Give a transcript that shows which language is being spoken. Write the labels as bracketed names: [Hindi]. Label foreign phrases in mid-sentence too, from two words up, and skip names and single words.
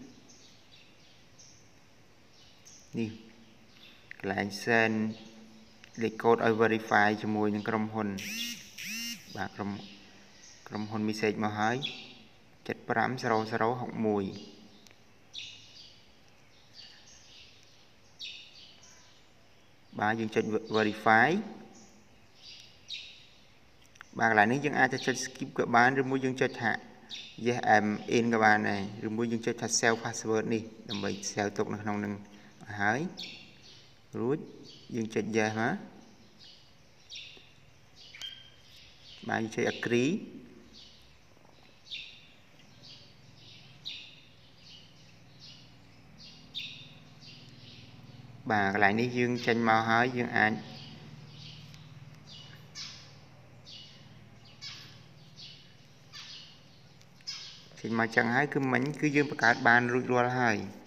[Khmer] នេះកន្លែង send លេខកូដឲ្យ verify ជាមួយនឹងក្រុមហ៊ុនបាទក្រុមហ៊ុន message មកហើយ 750061បាទយើងចុច verify បាទកន្លែងនេះយើងអាចទៅចុច skip ក៏បានឬមួយយើងចុចថា [English] yes I'm in [Khmer] ក៏បានដែរឬមួយយើងចុចថា [English] save password [Khmer] នេះដើម្បី save ទុកនៅក្នុងនឹងហើយរួចយើងចុច yes មកបាទយើងចុច agree បាទកន្លែងនេះយើងចេញមកហើយយើងអាចចេញមកចឹងហើយគឺមិញគឺយើងបង្កើតបានរួចរាល់ហើយ